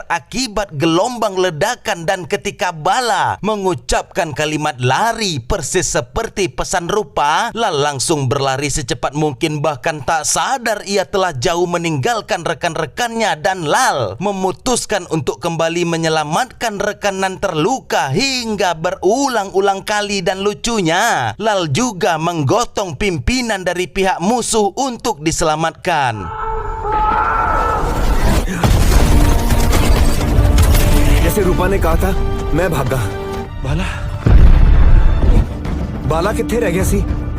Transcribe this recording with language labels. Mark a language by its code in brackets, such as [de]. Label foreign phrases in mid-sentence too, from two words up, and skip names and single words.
[id] akibat gelombang ledakan, dan ketika Bala mengucapkan kalimat lari persis seperti pesan rupa, Lal langsung berlari secepat mungkin, bahkan tak sadar ia telah jauh meninggalkan rekan-rekannya, dan Lal memutuskan untuk kembali menyelamatkan rekanan terluka hingga berulang-ulang kali. Dan lucunya, Lal juga menggotong pimpinan dari pihak musuh untuk diselamatkan. [hi] जैसे रूपा ने कहा था, मैं भागा। [pa] ਬਾਲਾ ਕਿੱਥੇ ਰਹਿ ਗਿਆ ਸੀ?